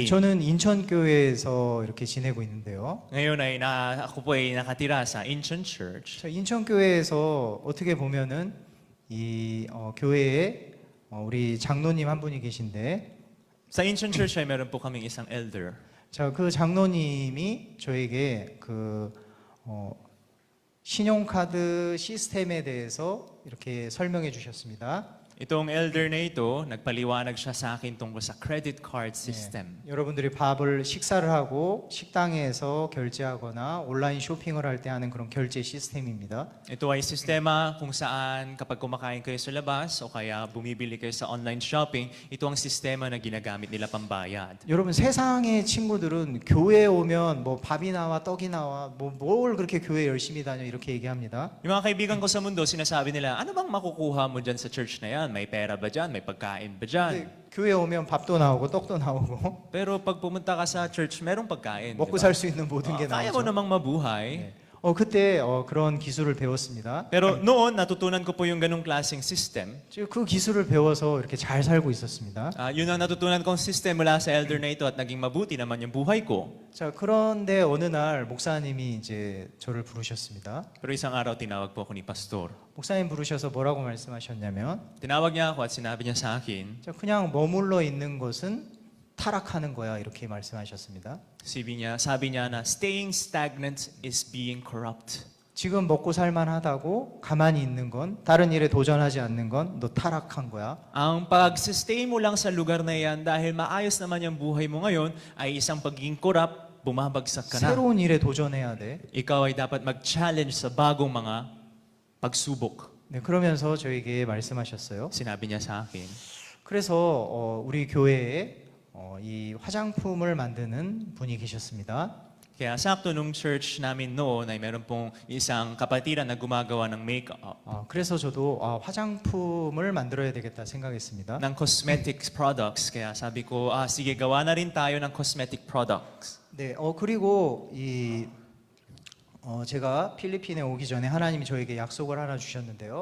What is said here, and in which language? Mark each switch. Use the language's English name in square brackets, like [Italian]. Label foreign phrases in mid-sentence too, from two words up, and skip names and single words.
[Korean] 저는 인천교회에서 이렇게 지내고 있는데요. [Filipino] Ngayon ay ako po ay nakatira sa Incheon Church. [Korean] 자, 인천교회에서 어떻게 보면은 이 교회에 우리 장로님 한 분이 계신데, [Filipino] Sa Incheon Church ay meron po kaming isang elder. [Korean] 자, 그 장로님이 저에게 그 신용카드 시스템에 대해서 이렇게 설명해 주셨습니다. [Filipino] Itong elder na ito, nagpaliwanag siya sa akin tungkol sa [English] credit card system. [Korean] 여러분들이 식사를 하고 식당에서 결제하거나 온라인 쇼핑을 할 때 하는 그런 결제 시스템입니다. [Filipino] Ito ay sistema kung saan kapag kumakain kayo sa labas o kaya bumibili kayo sa [English] online shopping, [Filipino] ito ang sistema na ginagamit nila pambayad. [Korean] 여러분, 세상의 친구들은 교회에 오면 뭐 밥이 나와 떡이 나와 뭘 그렇게 교회 열심히 다녀 이렇게 얘기합니다. [Filipino] Yung mga kaibigan ko sa mundo, sinasabi nila, ano bang makukuha mo dyan sa church na yan? May pera ba dyan? May pagkain ba dyan? [Korean] 근데 교회 오면 밥도 나오고 떡도 나오고 [Filipino] Pero pag pumunta ka sa church, merong pagkain. [Korean] 먹고 [Filipino] di ba? [Korean] 살 수 있는 모든 게 [Filipino] Kaya mo [Korean] 나오죠. [Filipino] namang mabuhay. [Korean] 그때 그런 기술을 배웠습니다. [Filipino] Pero noon, natutunan ko po yung ganong klaseng system. [Korean] 그 기술을 배워서 이렇게 잘 살고 있었습니다. [Filipino] Yun ang natutunan kong system mula sa elder na ito at naging mabuti naman yung buhay ko. [Korean] 자, 그런데 어느 날 목사님이 이제 저를 부르셨습니다. [Filipino] Pero isang araw, tinawag po ako ni pastor. [Korean] 목사님 부르셔서 뭐라고 말씀하셨냐면, [Filipino] Tinawag niya ako at sinabi niya sa akin, [Korean] 자, 그냥 머물러 있는 것은 타락하는 거야, 이렇게 말씀하셨습니다. [Filipino] sabi niya na [English] staying stagnant is being corrupt. [Korean] 지금 먹고 살만하다고 가만히 있는 건, 다른 일에 도전하지 않는 건 너 타락한 거야. [Filipino] Ang pag-stay mo lang sa lugar na yan dahil maayos naman yung buhay mo ngayon ay isang pagiging corrupt, bumabagsak ka na. [Korean] 새로운 일에 도전해야 돼. [Filipino] Ikaw ay dapat mag-challenge sa bagong mga pagsubok. [Korean] 네, 그러면서 저에게 말씀하셨어요. [Filipino] Sinabi niya sa akin, [Korean] 그래서 우리 교회에 이 화장품을 만드는 분이 계셨습니다. [Filipino] Kaya sakto nung church namin noon ay meron pong isang kapatiran na gumagawa ng makeup, [Korean] 그래서 저도 화장품을 만들어야 되겠다 생각했습니다. [Filipino] ng [English] cosmetics products. [Filipino] Kaya sabi ko, sige, gawa na rin tayo ng [English] cosmetic products. [Korean] 네, 그리고 제가 필리핀에 오기 전에 하나님이 저에게 약속을 하나 주셨는데요.